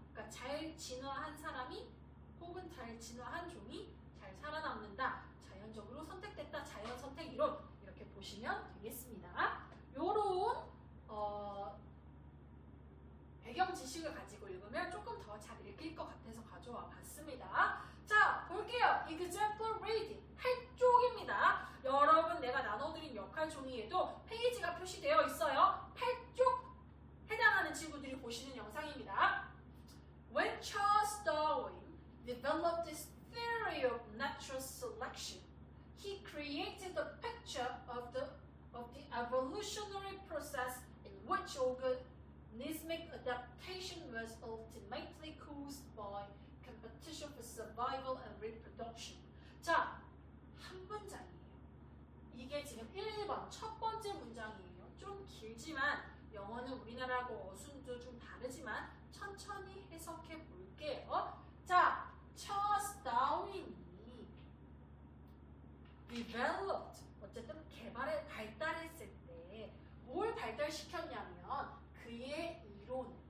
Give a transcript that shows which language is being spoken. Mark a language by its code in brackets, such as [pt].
[ko] 그러니까 잘 진화한 사람이 혹은 잘 진화한 종이 잘 살아남는다. 자연적으로 선택됐다. 자연 선택 이론 이렇게 보시면 되겠습니다. 요런 배경 지식을 가지고 읽으면 조금 더 잘 읽힐 것 같아서 가져와 봤습니다. 자, 볼게요. example reading 8쪽입니다. 여러분 내가 나눠드린 역할 종이에도 페이지가 표시되어 있어요. 8쪽 해당하는 친구들이 보시는 영상입니다. [en] When Charles Darwin developed his theory of natural selection, he created a picture of the evolutionary process in which organismic adaptation was ultimately caused by competition for survival and reproduction. [ko] 자, 한 문장이에요. 이게 지금 1번 첫 번째 문장이에요. 좀 길지만 영어는 우리나라하고 어순도 좀 다르지만 천천히 해석해 볼게요. 자, 찰스 다윈이 developed, 어쨌든 발달했을 때 뭘 발달시켰냐면 그의 이론.